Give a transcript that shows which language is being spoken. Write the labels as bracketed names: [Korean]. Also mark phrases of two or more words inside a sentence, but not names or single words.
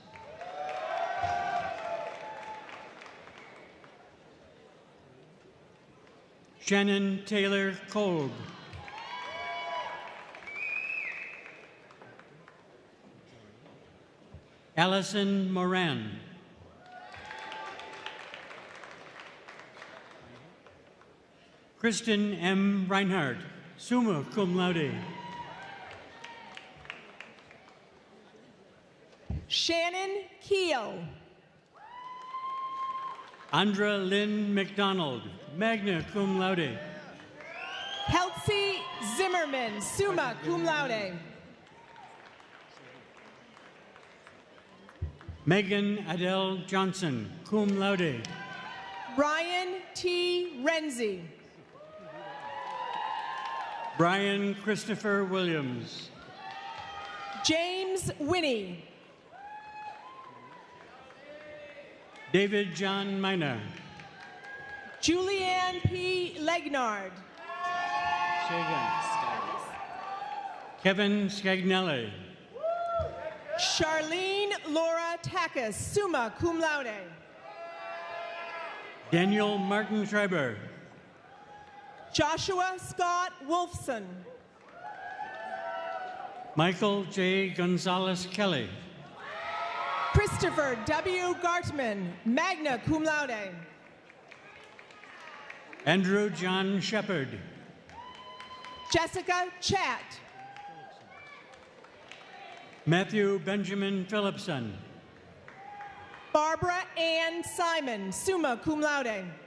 [English] Shannon Taylor Kolb. Allison Moran. Kristen M. Reinhardt, [Latin] summa cum laude. [English] Shannon Keel. Andra Lynn McDonald, [Latin] magna cum laude. [English] Kelsey Zimmerman, [Latin] summa cum laude. [English] Megan Adele Johnson, [Latin] cum laude. [English] Ryan T. Renzi. Brian Christopher Williams. James Winnie. David John Miner. Julianne P. Legnard. Kevin Scagnelli. Charlene Laura Takis, [Latin] summa cum laude. [English] Daniel Martin Schreiber. Joshua Scott Wolfson. Michael J. Gonzalez Kelly. Christopher W. Gartman, [Latin] magna cum laude. [English] Andrew John Shepard. Jessica Chat. Matthew Benjamin Phillipson. Barbara Ann Simon, [Latin] summa cum laude.